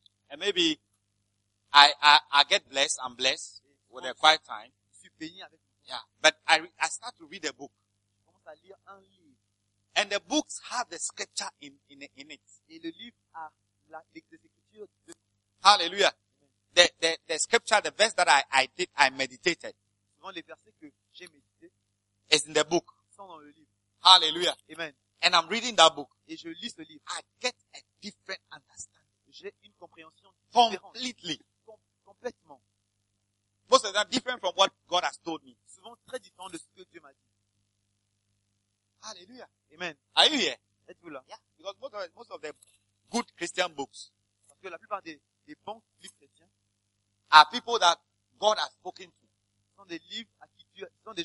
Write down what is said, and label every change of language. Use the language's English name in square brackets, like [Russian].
[English] And maybe I get blessed, I'm blessed with a quiet time. [French] Je suis béni avec vous. [English] Yeah. But I start to read a book. [French] Je commence à lire un livre. [English] And the books have the scripture in it. [French] Et le livre a la, les écritures de... [English] Hallelujah. Amen. The scripture, the verse that I meditated. [French] Souvent les versets que j'ai médité. [English] Is in the book. [French] Sont dans le livre. [English] Hallelujah. Amen. And I'm reading that book. [French] Et je lis ce livre. [English] I get a different understanding. [French] J'ai une compréhension. [English] Completely. [French] Complètement. [English] Most of them different from what God has told me. [French] Souvent très différent de ce que Dieu m'a dit. [English] Hallelujah. Amen. Are you here? [French] Êtes-vous là? [English] Yeah. Because most of the good Christian books. [French] Parce que la plupart des bons livres chrétiens. [English] Are people that God has spoken to. [French] Sont des livres à qui Dieu, sont des